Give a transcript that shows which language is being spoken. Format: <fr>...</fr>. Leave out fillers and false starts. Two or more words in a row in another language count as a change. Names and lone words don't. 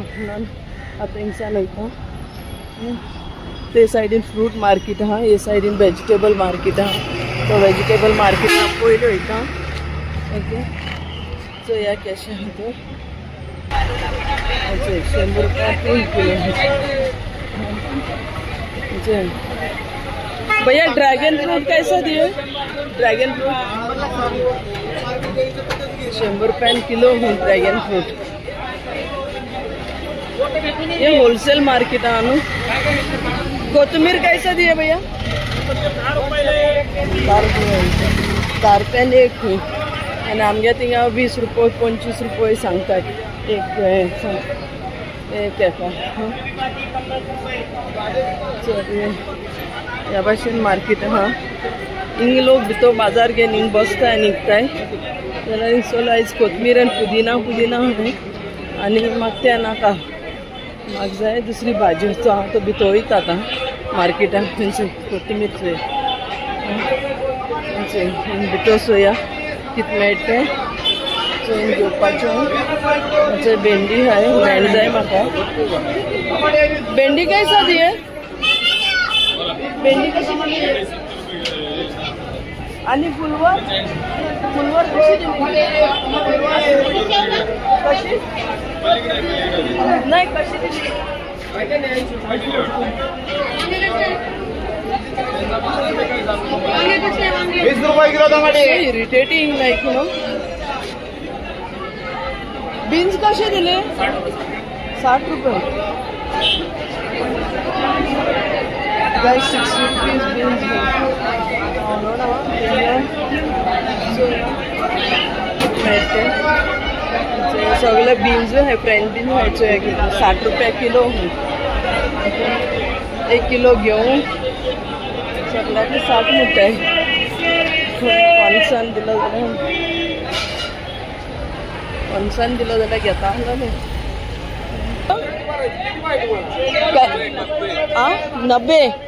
<kok>म्हणून आतां हिंगसान वयता. ते सायडीन</kok> <en>fruit market</en> <kok>आहा, हे सायडीन</kok> <en>vegetable market</en> <kok>आहा. तो वेजिटेबल मार्केटान पयलीं वयता. ओके, चोया केशें आहा तें. 100 रुपया 3 किलो.</kok> <hi>भैया</hi> <en>dragon fruit</en> <hi>कैसा दिए?</hi> <en>dragon fruit</en> <hi>100 रुपया किलो हूँ.</hi> <en>dragon fruit</en> <hi>ये</hi> <en>wholesale market</en> <hi>है नु. कोथमीर कैसा दिए भैया? 10 रुपयान एक हूँ.</hi> <kok>आनी आमगे थिंगा 20 रुपये 25 रुपये सांगतात एक एका. ह्या भाशेन मार्केट आहा. हिंग लोक भितर बाजार घेवन हिंग बसताय निघताय जाल्यार हिंग चल आयज कोथमीर आनी पुदिना हांवें. आनी म्हाका तें नाका, म्हाका जाय दुसरी भाजी. सो हांव तो भितर वयता आतां मार्केटान. थंयसर कोथमीर चोय हिंग भितर चोया कितें मेळटा चोयन घेवपाचें. थंय भेंडी हाय, भेंड जाय म्हाका.</kok> <hi>भेंडी कैसा दिये?</hi> <mr>भेंडी कशी दिली? आणि फुलवर कशी दिली? कशी नाही कशी दिली? 20 रुपये किलो टमाटे.</mr> <en>irritating like you know.</en> <mr>बीन्स कसे दिले? 60 रुपये.</mr> <en>Guys, 60 rupees beans.</en> <hi>सगळे बीन्स है,</hi> <en>French bean</en> <hi>है 60 रुपया किलो.</hi> <mr>1 किलो घेऊन सगळ्याचे 60 म्हणटाय.</mr> <kok>50 दिलं जाल्यार घेता जाल्यार 90.</kok>